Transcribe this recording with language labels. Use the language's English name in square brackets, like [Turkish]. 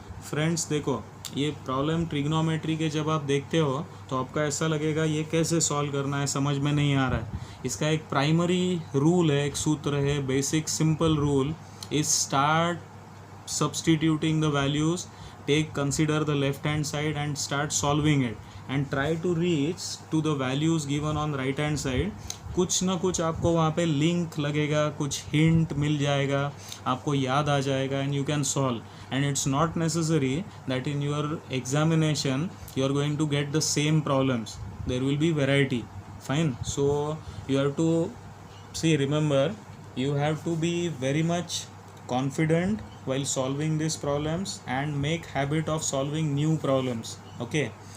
[Hindi] Friends देखो, ये problem trigonometry के जब आप देखते हो तो आपका ऐसा लगेगा ये कैसे सॉल्व करना है, समझ में नहीं आ रहा है. इसका एक प्राइमरी रूल है, एक सूत्र है, [English] Basic simple rule is start substituting the values, consider the left hand side and start solving it and try to reach to the values given on right hand side. [Hindi] कुछ ना कुछ आपको वहाँ पे लिंक लगेगा, कुछ हिंट मिल जाएगा, आपको याद आ जाएगा, [English] and you can solve. And it's not necessary that in your examination you are going to get the same problems. There will be variety. Fine. So you have to see, remember, you have to be very much confident while solving these problems and make habit of solving new problems. Okay.